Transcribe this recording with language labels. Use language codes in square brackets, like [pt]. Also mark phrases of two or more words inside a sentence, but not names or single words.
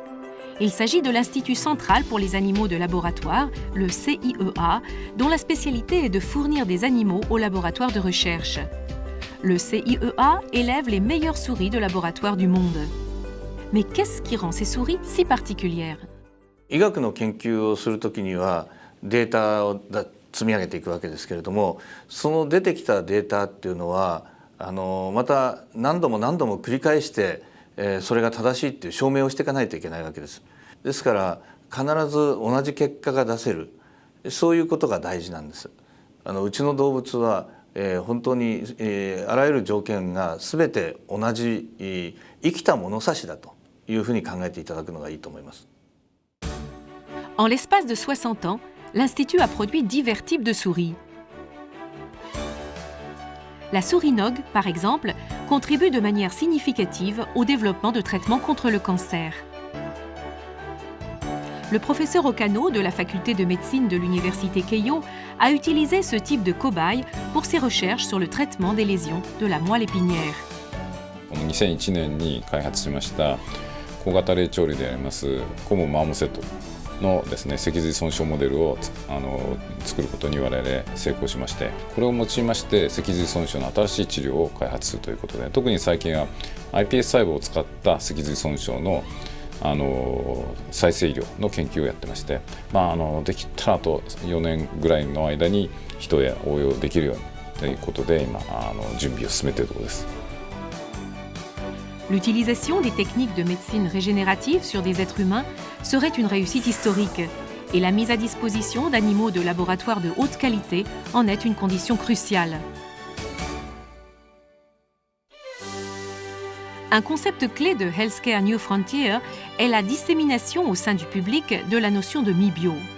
[fr] Il s'agit de l'Institut central pour les animaux de laboratoire, le CIEA, dont la spécialité est de fournir des animaux aux laboratoires de recherche. Le CIEA élève les meilleures souris de laboratoire du monde. Mais qu'est-ce qui rend ces souris si particulières? [ja] 医学の研究をするときにはデータを積み上げていくわけですけれども、その出てきたデータっていうのはまた何度も何度も繰り返してそれが正しいっていう証明をしていかないといけないわけです。ですから必ず同じ結果が出せる、そういうことが大事なんです。うちの動物は本当にあらゆる条件が全て同じ生きた物差しだというふうに考えていただくのがいいと思います。 [fr] En l'espace de 60 ans, l'Institut a produit divers types de souris. La souris NOG, par exemple, contribue de manière significative au développement de traitements contre le cancer. Le professeur Okano de la faculté de médecine de l'université Keio a utilisé ce type de cobaye pour ses recherches sur le traitement des lésions de la moelle épinière. [ja] 2001年に開発しました小型霊長類でありますコモマーモセットのですね脊髄損傷モデルを作ることに我々成功しまして、これを用いまして脊髄損傷の新しい治療を開発するということで、特に最近は iPS 細胞を使った脊髄損傷の再生医療の研究をやってまして、できたらあと4年ぐらいの間に人へ応用できるようにということで今準備を進めているところです。 [fr] L'utilisation des techniques de médecine régénérative sur des êtres humains serait une réussite historique, et la mise à disposition d'animaux de laboratoire de haute qualité en est une condition cruciale. Un concept clé de Healthcare New Frontier est la dissémination au sein du public de la notion de mi-bio.